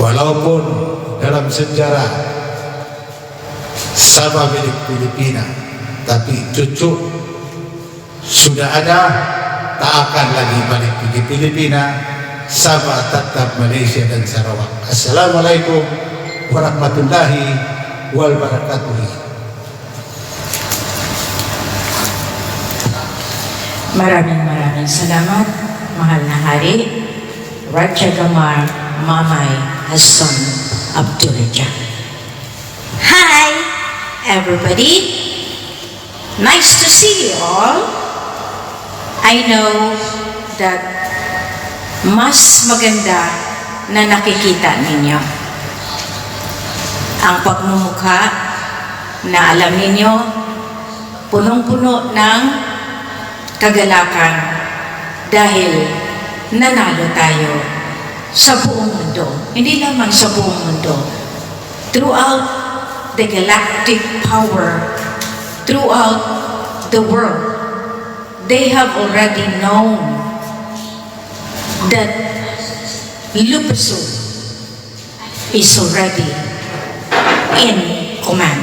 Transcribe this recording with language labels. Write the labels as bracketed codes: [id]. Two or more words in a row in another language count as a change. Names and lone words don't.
[ms] Walaupun dalam sejarah Sabah milik Filipina, tapi cucu sudah ada, tak akan lagi balik ke Filipina. Sabah tetap Malaysia dan Sarawak. [ar] السلام عليكم ورحمة الله وبركاته. [tl] Maraming salamat, mahal na hari, Raja Gamar Mamay Hassan Abdurraja. [en] Hi, everybody. Nice to see you all. I know that [tl] mas maganda na nakikita ninyo ang pagmumukha na alam ninyo punong-puno ng kagalakan dahil nanalo tayo sa buong mundo. Hindi lamang sa buong mundo. [en] Throughout the galactic power, throughout the world, they have already known that Lupasu is already in command.